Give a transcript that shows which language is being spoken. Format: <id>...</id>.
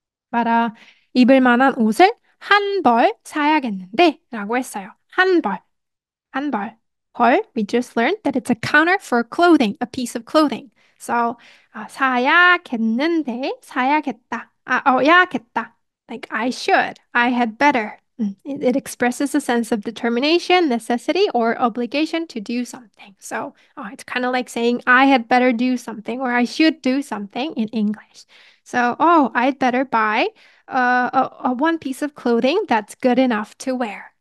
<ko>말아 입을 만한 옷을 한 벌 사야겠는데 라고 했어요. 한 벌, 한 벌.</ko> <en>벌, we just learned that it's a counter for clothing, a piece of clothing.</en> <ko>So, 사야겠는데, 사야겠다. 야겠다.</ko> <en>Like, I should, I had better. It expresses a sense of determination, necessity, or obligation to do something. So, it's kind of like saying, I had better do something, or I should do something in English. So, I'd better buy a one piece of clothing that's good enough to wear.</en>